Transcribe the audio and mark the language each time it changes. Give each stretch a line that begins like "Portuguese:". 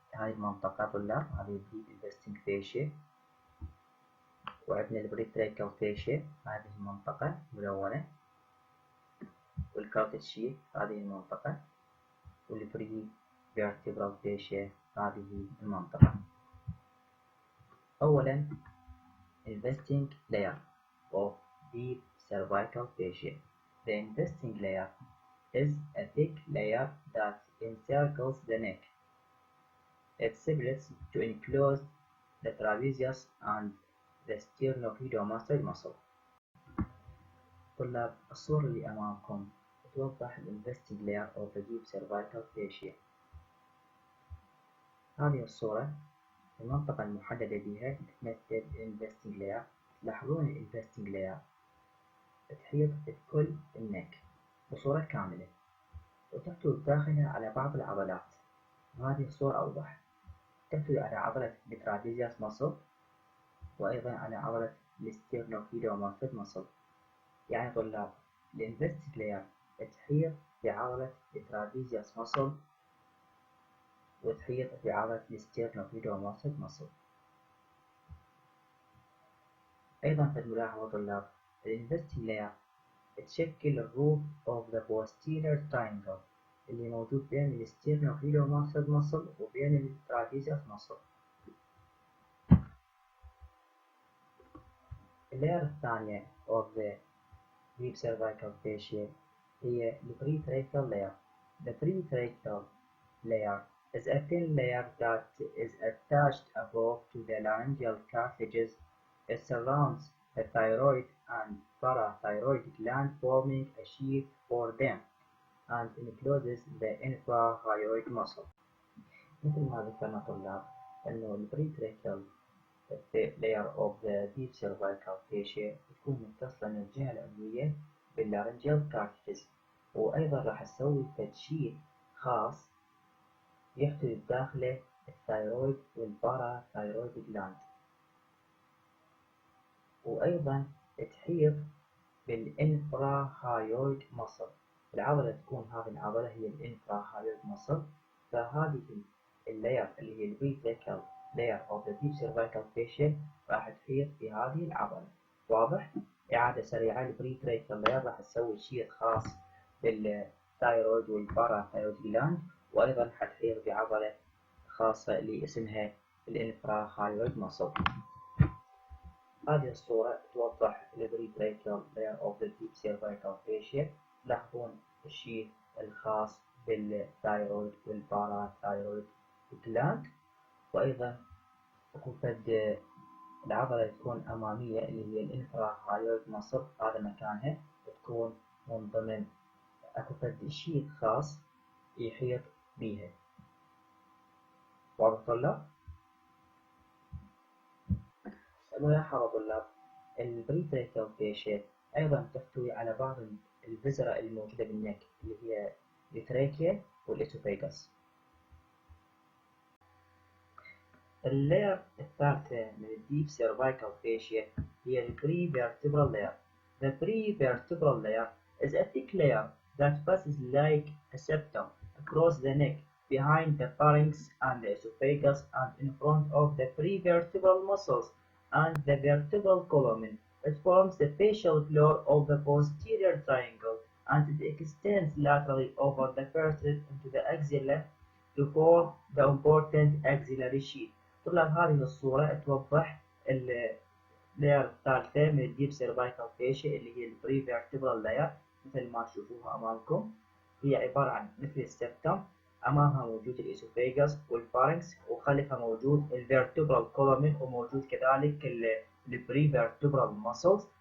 Arabic: هاي المنطقة طلاب هذه الديب انفستنج فاشيا، وعندنا البريتراكيال فاشيا هذه المنطقة ملونة، والكارتيد شيت هذه المنطقة، والبري فيرتبرال فاشيا هذه المنطقة. أولا
English: investing layer of deep cervical fascia. The investing layer is a thick layer that encircles the neck. It splits to enclose the trapezius and the sternocleidomastoid muscle.
Arabic: طلاب الصورة اللي أمامكم توضح investing layer of the deep cervical fascia. هذه الصورة المنطقة المحددة بها تمثل investing layer. تلاحظون investing layer تحيط بكل النك بصورة كاملة وتحتوي داخلها على بعض العضلات. هذه الصورة أوضح، تحتوي على عضلة الترابيزيوس muscle وأيضا على عضلة الستيرنوكليدوماستويد muscle. يعني طلاب الانفستيج لاير تحيط بعضلة الترابيزيوس muscle وتحيط بعضلة الستيرنوكليدوماستويد muscle. أيضا في الملاحظة طلاب الانفستيج لاير تشكل الروف
English: of the posterior triangle
Arabic: اللي موجود بين الستيرنوفيلوماسل مصل وبين التراكيزيوس مصل. اللاير الثانية
English: of the deep cervical fascia
Arabic: هي
English: the pretracheal layer. The pretracheal layer is a thin layer that is attached above to the laryngeal cartilages. It surrounds the thyroid and parathyroid gland, forming a sheath for them, and encloses the infrathyroid muscle.
Arabic: مثل ما ذكرنا طلاب أنه البريتريكال layer of the deep cervical fascia تكون متصلة من الجهة العلوية باللارنجيال كارتليجز، وأيضا راح نسوي تجشيد خاص يحتوي بداخله الثايرويد والباراثايرويد جلاند، وأيضا تحيط بالإنفراهايويد مصل. العضلة تكون هذه العضلة هي الإنفراهايويد مصل. فهذه اللاير اللي هي البريتريكال layer of the deep cervical fascia راح تحيط بهذه العضلة. واضح؟ إعادة سريعة. البريتريكال layer راح تسوي شيء خاص بالثايرويد والباراثايرويد جلاند، وأيضا حتحيط بعضلة خاصة اللي اسمها الإنفراهايويد مصل. هذه الصورة توضح البريتريكال layer of the deep cervical fascia. تلاحظون الشيء الخاص بالثايرويد والباراثايرويد جلاند، وأيضا أكو فد العضلة تكون أمامية اللي هي الإنفراهايويد مصل، هذا مكانها تكون من ضمن أكو فد شيء خاص يحيط بيها. واضح طلاب؟ ملاحظة طلاب، البريتريكال فاشيا أيضا تحتوي على بعض الفزرة الموجودة بالنك اللي هي التراكيا والإسوفيغاس. اللاير الثالثة من الديب سيرفايكال فاشيا هي البريفيرتبرال لاير.
English: The prevertebral layer is a thick layer that passes like a septum across the neck, behind the pharynx and the esophagus, and in front of the prevertebral muscles and the vertebral column. It forms the facial floor of the posterior triangle, and it extends laterally over the vertebrae into the axilla to form the important axillary sheath.
Arabic: طبعا هذه الصورة توضح اللاير الثالثة من الديب سيرفايكال فاشيا اللي هي البريفيرتبرال لاير. مثل ما تشوفوها أمامكم، هي عبارة عن مثل السبتم، أمامها موجود الإسوفيغاس والفارنكس، وخلفها موجود الفيرتبرال كولومين، وموجود كذلك البريفيرتبرال ماسلز.